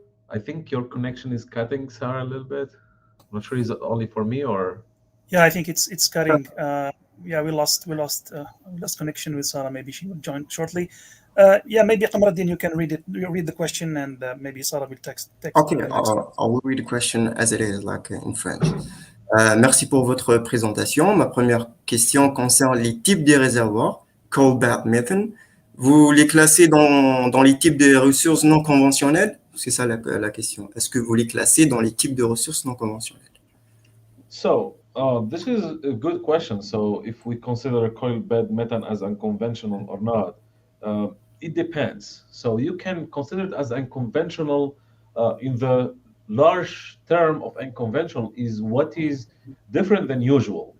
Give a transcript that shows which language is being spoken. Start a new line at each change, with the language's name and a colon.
English: I think your connection is cutting, Sarah, a little bit. I'm not sure, is it only for me or? Yeah, I think it's cutting. Yeah, we lost connection with Sarah. Maybe she will join shortly. Yeah, maybe Qamruddin, you can read it. You read the question, and maybe Sarah will text. Okay, I will read the question as it is, like in French.
French: Merci pour votre présentation. Ma première question concerne les types des réservoirs, coal bed methane. Vous les classez dans les types de ressources non conventionnelles? C'est ça la question. Est-ce que vous les classez dans les types de ressources non conventionnelles?
English: So, this is a good question. So, if we consider a coal bed methane as unconventional or not, it depends. So, you can consider it as unconventional in the large term of unconventional is what is different than usual.